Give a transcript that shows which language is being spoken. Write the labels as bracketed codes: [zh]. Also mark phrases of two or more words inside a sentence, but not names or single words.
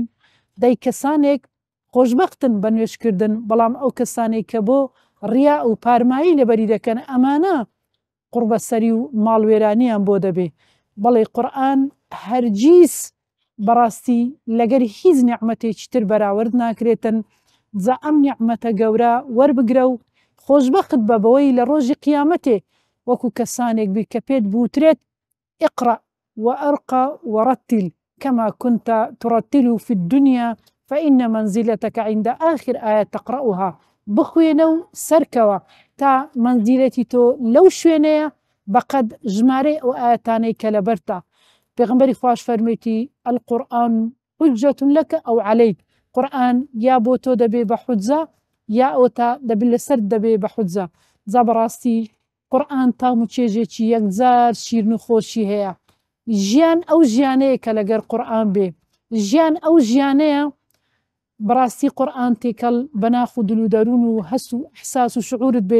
[ckb] دەی کەسانێک خۆشبەختن بە نوێژکردن، بەڵام ئەو کەسانێک کە بۆ ڕیا و پارمایی لەبەری دەکەن ئەمانە قوربەسەری و ماڵوێرانیان بۆ دەبێ. بەڵێ قورئان هەرگیز بەڕاستی لەگەر هیچ نیعمەتێکی تر بەراورد ناکرێتن. جا ئەم نیعمەتە گەورە وەربگرە و خۆشبەخت بە بەوەی لە ڕۆژی قیامەتێ وەکو کەسانێک بی کە پێت بوترێت [ar] اقرأ وأرقى ورتل كما كنت ترتل في الدنيا فإن منزلتك عند آخر آية تقرأها. [ckb] بخوێنە و سەرکەوە تا منزیلەتی تۆ لەو شوێنەیە بەقەد ژمارەی ئەو ئاەتانەی کە لەبەرتە. پێغەمبەری خوش فەرمێتی [ar] القورآن حجة لك أو عليك. [ckb] قورئان یا بۆ تۆ دەبێ بە حوجە یا ئەوتە دەبێت لەسەر دەبێ بە حوجە. جا بەڕاستی قورئان تام و چێژێکی یەکجار شیرن و خۆشی هەیە. ژیان ئەو ژیانەیە کە لەگەر قورئان بێ، ژیان ئەو ژیانەیە بەڕاستی قورئان تێکەڵ بە ناخ و دل و دەروون و هەس و ئیحساس و شعورت بێ.